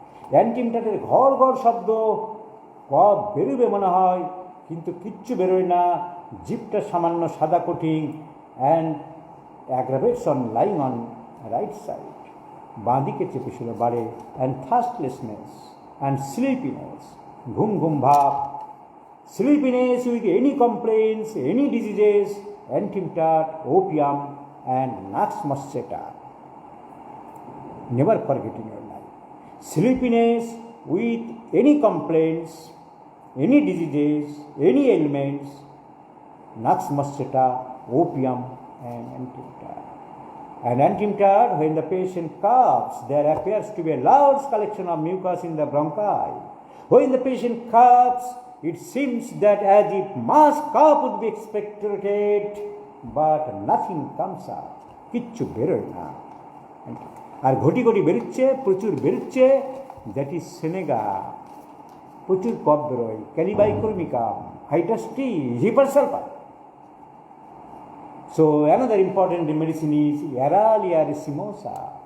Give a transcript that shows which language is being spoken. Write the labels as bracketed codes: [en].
[bn] অ্যান্টি-ইমটারের ঘড় ঘড় শব্দ, কফ বেরোবে মনে হয় কিন্তু কিচ্ছু বেরোয় না, জিভটা সামান্য সাদা কঠিন, [en] and aggravates on lying on right side, [bn] বাঁ দিকে চেপে শুলে বাড়ে। [en] and thirstlessness and sleepiness, [bn] ঘুম ঘুম ভাব, [en] Sleepiness with any complaints, any diseases, antimatter, opium and nux moschata. Never forget in your life, sleepiness with any complaints, any diseases, any ailments, nux mosquita, opium and antimatter. And antimatter, when the patient coughs, there appears to be a large collection of mucus in the bronchi. When the patient coughs, it seems that as if mass cough would be expected, but nothing comes out. [bn] কিচ্ছু বেরোয় না, আর ঘটি ঘটি বেরোচ্ছে, প্রচুর বেরোচ্ছে, [en] that is senega, [bn] প্রচুর কফ বেরোয়, ক্যালিবাইকর্মিকাম, হাইটাস্টি, hepar sulphur. [en] So another important medicine is aralia racemosa.